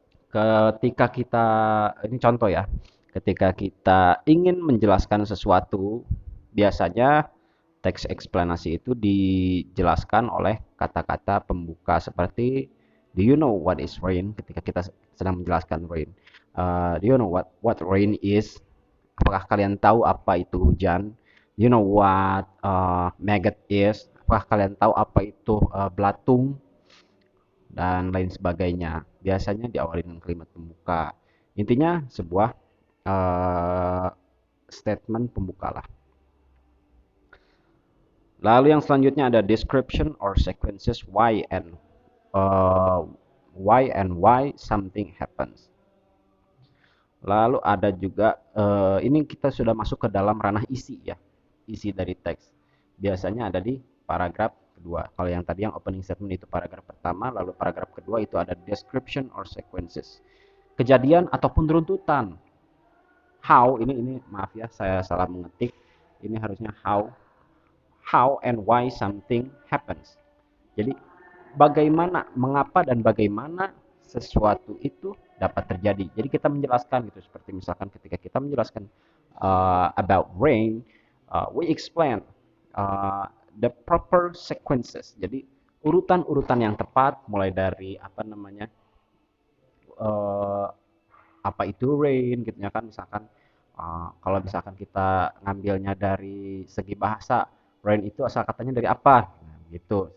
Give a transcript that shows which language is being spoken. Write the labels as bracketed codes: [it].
[id] Ketika kita, ini contoh ya, ketika kita ingin menjelaskan sesuatu, biasanya teks eksplanasi itu dijelaskan oleh kata-kata pembuka seperti [en] do you know what is rain, [id] ketika kita sedang menjelaskan rain. [en] Do you know what rain is? [id] Apakah kalian tahu apa itu hujan? [en] Do you know what maggot is? [id] Apakah kalian tahu apa itu belatung? Dan lain sebagainya. Biasanya diawali dengan kalimat pembuka. Intinya sebuah uh, statement pembuka lah. Lalu yang selanjutnya ada [en] description or sequences uh, why something happens. [id] Lalu ada juga ini kita sudah masuk ke dalam ranah isi ya, isi dari teks. Biasanya ada di paragraf kedua. Kalau yang tadi yang opening statement itu paragraf pertama, lalu paragraf kedua itu ada [en] description or sequences. [id] Kejadian ataupun runtutan. How, ini maaf ya saya salah mengetik. Ini harusnya [en] how and why something happens. [id] Jadi bagaimana, mengapa dan bagaimana sesuatu itu dapat terjadi. Jadi kita menjelaskan gitu, seperti misalkan ketika kita menjelaskan [en] about rain, we explain the proper sequences. [id] Jadi urutan-urutan yang tepat, mulai dari apa namanya, uh, apa itu rain gitu ya kan, misalkan kalau misalkan kita ngambilnya dari segi bahasa, rain itu asal katanya dari apa, nah, gitu.